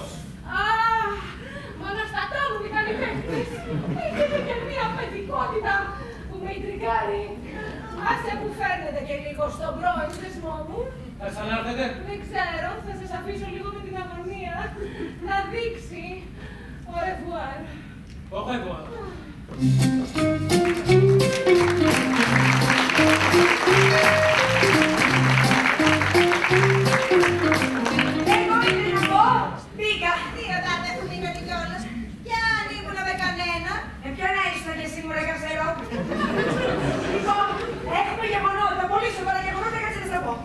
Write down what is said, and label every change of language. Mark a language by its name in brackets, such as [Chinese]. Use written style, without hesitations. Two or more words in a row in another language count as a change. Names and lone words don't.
[Greek] Μόνο στα τόνου οι καλλιτέχνες. Έχετε και μία παιδικότητα που με ιντριγκάρει. Άσε που φαίνεται και λίγο στον πρώην θεσμό μου. Θα ξανάρθετε. Δεν ξέρω, θα σας αφήσω λίγο με την αγωνία να δείξει. [French] Au revoir. Au revoir. [Greek] Εγώ ήθελα να πω, μπήκα. Τι ρωτάτε που μπήκατε κιόλας. Κι αν ήμουνα με κανένα. Ποιο να ήσουν και εσύ μωρέ καψερό. Λοιπόν, έχουμε γεγονότα, πολύ σοβαρά γεγονότα, κάτσε να σας πω.